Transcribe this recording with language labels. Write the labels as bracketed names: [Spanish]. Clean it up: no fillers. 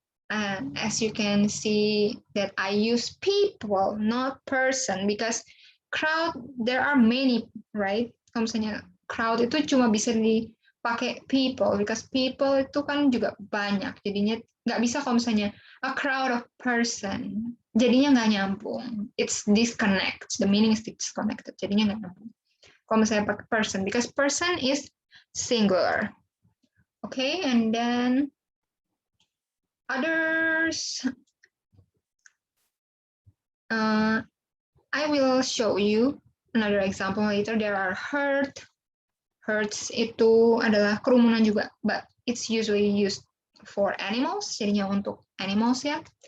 [English] And as you can see that I use people, not person, because crowd there are many, right? [Indonesian] Kalau misalnya crowd itu cuma bisa dipakai people, [English] because people [Indonesian] itu kan juga banyak, jadinya nggak bisa kalau misalnya [English] a crowd of person, [Indonesian] jadinya nggak nyambung. [English] It's disconnect, the meaning is disconnected, [Indonesian] jadinya nggak nyambung. Kalau misalnya pakai person, [English] because person is singular. Okay, and then others, I will show you another example later. There are herd. [Indonesian] Herds itu adalah kerumunan juga, [English] but it's usually used for animals, [Indonesian] jadinya untuk animals ya.